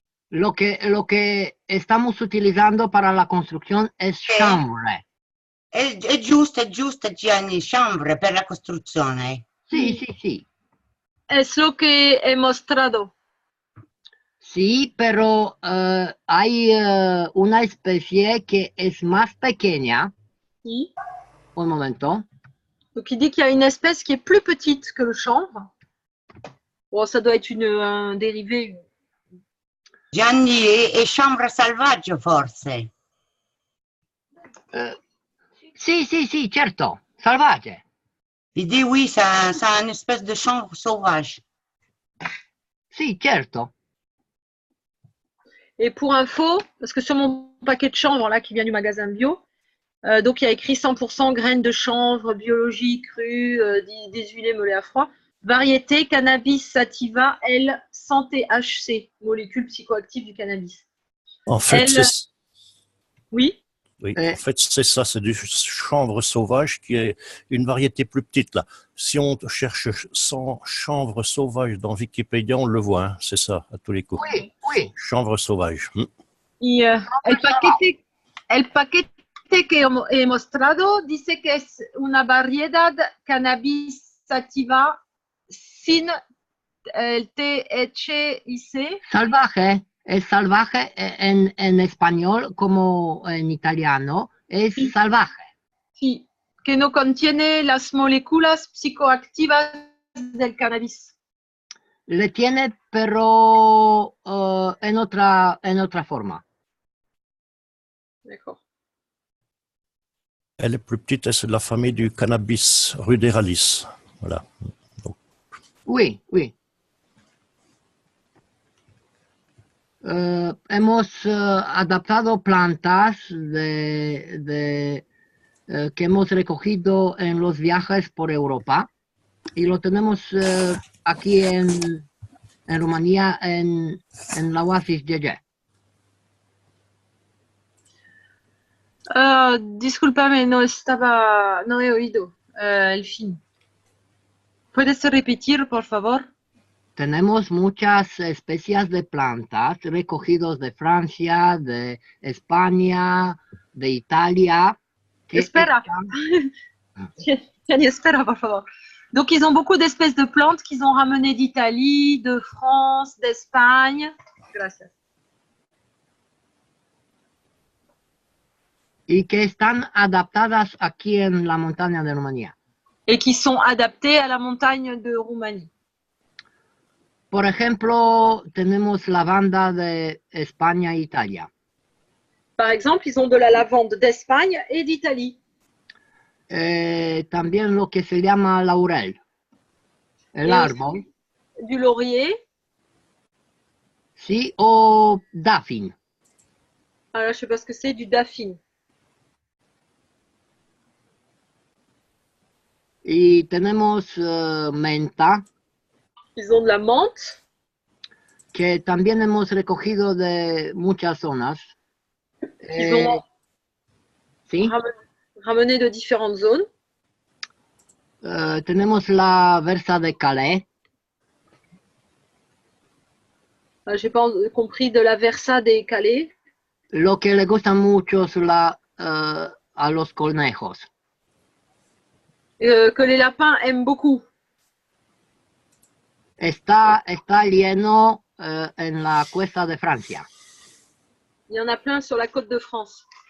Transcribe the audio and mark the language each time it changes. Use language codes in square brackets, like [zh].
[es] Lo que estamos utilizando para la construcción es chambre. [it] è giusto, Gianni, chanvre per la costruzione. [es] Sí, sí, sí. Es lo que he mostrado. Sí, pero hay una especie que es más pequeña. [fr] Oui. [es] Un momento. [fr] Donc il dit qu'il y a une espèce qui est plus petite que le chanvre. Bon, ça doit être un dérivé. [it] Gianni, è chanvre selvaggio forse. Sì, sì, sì, certo, salvaje. [fr] Il dit oui, ça a une espèce de chanvre sauvage. [it] Sì, certo. [fr] Et pour info, parce que sur mon paquet de chanvre là qui vient du magasin bio, donc il y a écrit 100% graines de chanvre biologique crues, déshuilées, meulées à froid, variété cannabis sativa L 100 THC, molécule psychoactive du cannabis. En fait, Oui. Oui, en fait, c'est ça, c'est du chanvre sauvage qui est une variété plus petite là. Si on cherche chanvre sauvage dans Wikipédia, on le voit, hein, c'est ça, à tous les coups. Oui, oui. Chanvre sauvage. [es] Y el paquete que he mostrado dice que es una variedad cannabis sativa sin el THC. Salvaje. Es salvaje en español como en italiano. Es salvaje. Sí, que no contiene las moléculas psicoactivas del cannabis. Le tiene, pero en otra forma. [fr] D'accord. Elle est plus petite, c'est de la famille du cannabis ruderalis. Voilà. Donc. Oui, oui. [es] Hemos adaptado plantas que hemos recogido en los viajes por Europa y lo tenemos aquí en Rumanía, en la Oasis Yeye. Discúlpame, no he oído el fin. ¿Puedes repetir, por favor? Tenemos muchas especies de plantas recogidos de Francia, de España, de Italia. Espera. Espera, por favor. [fr] Donc, ils ont beaucoup d'espèces de plantes qu'ils ont ramenées d'Italie, de France, d'Espagne. [es] Gracias. Y que están adaptadas aquí en la montaña de Rumanía. [fr] Et qui sont adaptées à la montagne de Roumanie. [es] Por ejemplo, tenemos lavanda de España e Italia. [fr] Par exemple, ils ont de la lavande d'Espagne et d'Italie. [es] También lo que se llama laurel, el árbol. [fr] Du laurier. [es] Sí, o daphne. [fr] Alors, je ne sais pas ce que c'est, du daphine. [es] Y tenemos menta. [fr] Ils ont de la menthe. [es] Que también hemos recogido de muchas zonas. [fr] Ils ont [es] ¿sí? [fr] Ramené de différentes zones. [es] Tenemos la versa de Calais. [fr] J'ai pas compris de la versa de Calais. [es] Lo que le gusta mucho a los conejos. [fr] Que les lapins aiment beaucoup. [es] Está lleno en la cuesta de Francia. [fr] Il y en a plein sur la côte de France.